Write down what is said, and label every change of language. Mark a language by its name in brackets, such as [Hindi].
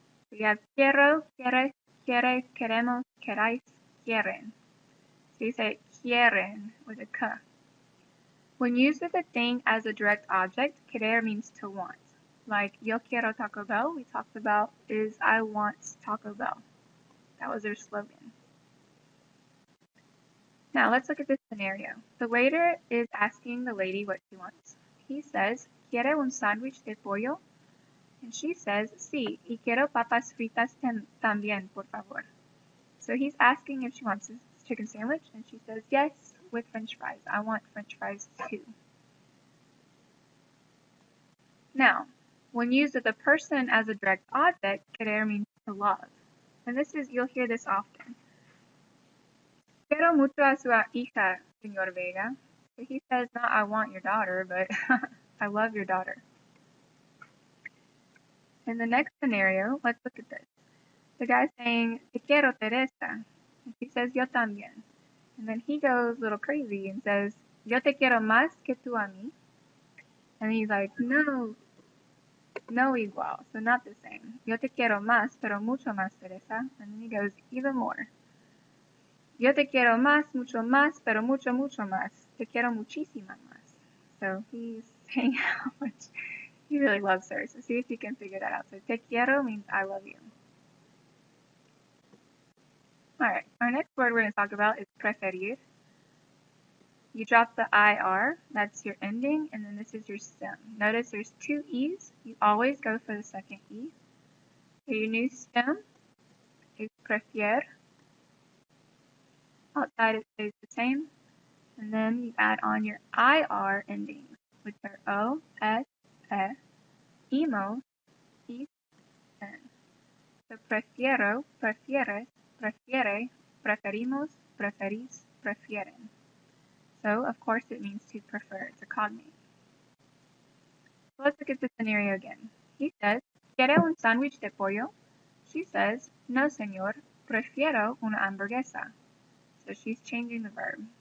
[English] We have [Spanish] quiero, quieres, quiere, queremos, queráis, quieren. [English] So you say quieren with a K. When used with a thing as a direct object, querer means to want. Like [Spanish] yo quiero [English] Taco Bell, we talked about, is I want Taco Bell. That was their slogan. Now let's look at this scenario. The waiter is asking the lady what she wants. He says, [Spanish] ¿Quiere un sándwich de pollo? [English] And she says, [Spanish] sí, y quiero papas fritas también, por favor. [English] So he's asking if she wants a chicken sandwich, and she says, yes, with french fries. I want french fries too. Now, when used with a person as a direct object, querer means to love. And you'll hear this often. [Spanish] Quiero mucho a su hija, señor Vega. [English] So he says, not I want your daughter, but I love your daughter. In the next scenario, let's look at this. The guy's saying, [Spanish] te quiero, [English] Teresa. And she says, [Spanish] yo también. [English] And then he goes a little crazy and says, [Spanish] yo te quiero más que tú a mí. [English] And he's like, [Spanish] no igual, [English] so not the same. [Spanish] Yo te quiero más, pero mucho más, Teresa. [English] And then he goes, even more. [Spanish] Yo te quiero más, mucho más, pero mucho, mucho más. Te quiero muchísima más. [English] So he's saying how much he really loves her. So see if you can figure that out. So [Spanish] te quiero [English] means I love you. Alright, our next word we're going to talk about is preferir. You drop the IR, that's your ending, and then this is your stem. Notice there's two E's. You always go for the second E. So your new stem is prefier. Outside it stays the same. And then you add on your IR endings, which are O, S, E, emo, is, N. [Spanish] So prefiero, prefieres, prefiere, preferimos, preferís, prefieren. [English] So, of course, it means to prefer. It's a cognate. So let's look at the scenario again. He says, [Spanish] ¿Quiere un sándwich de pollo? [English] She says, [Spanish] no, señor, prefiero una hamburguesa. [English] So she's changing the verb.